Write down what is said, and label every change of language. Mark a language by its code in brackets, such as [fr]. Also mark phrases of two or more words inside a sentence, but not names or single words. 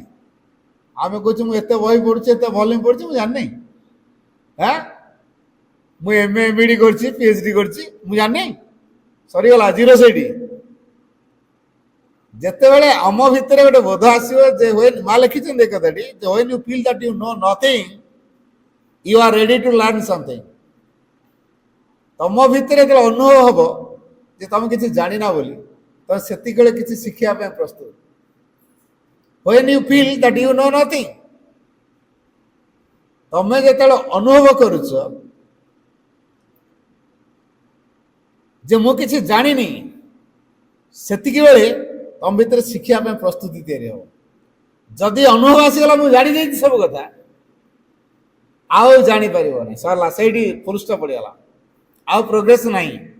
[or] ଆମେ କହୁଛୁ ମୁଁ ଏତେ ବହି ପଢୁଛି, ଏତେ ଭଲ୍ୟୁମ ପଢୁଛି, ମୁଁ ଜାଣିନି। ମୁଁ MA MD କରିଛି, PhD କରିଛି, ମୁଁ ଜାଣିନି? ସରିଗଲା, ଜିରୋ ସେଇଠି। ଯେତେବେଳେ ଆମ ଭିତରେ ଗୋଟେ ବୋଧ ଆସିବ ଯେ ମା ଲେଖିଛନ୍ତି ଏ କଥାଟି, ଯେ [en] when you feel that you know nothing, you are ready to learn something। [or] ତମ ଭିତରେ ଯେତେବେଳେ ଅନୁଭବ ହବ ଯେ ତମେ କିଛି ଜାଣିନା ବୋଲି, ତମେ ସେତିକିବେଳେ କିଛି ଶିଖିବା ପାଇଁ ପ୍ରସ୍ତୁତ। [en] when you feel that you know nothing, [or] ତମେ ଯେତେବେଳେ ଅନୁଭବ କରୁଛ ଯେ ମୁଁ କିଛି ଜାଣିନି, ସେତିକି ବେଳେ ତମ ଭିତରେ ଶିଖିବା ପାଇଁ ପ୍ରସ୍ତୁତି ତିଆରି ହବ। ଯଦି ଅନୁଭବ ଆସିଗଲା ମୁଁ ଜାଣି ଯାଇଛି ସବୁ କଥା, ଆଉ ଜାଣିପାରିବନି, ସରିଲା, ସେଇଠି [en] full stop [or] ପଡ଼ିଗଲା, ଆଉ ପ୍ରୋଗ୍ରେସ ନାହିଁ।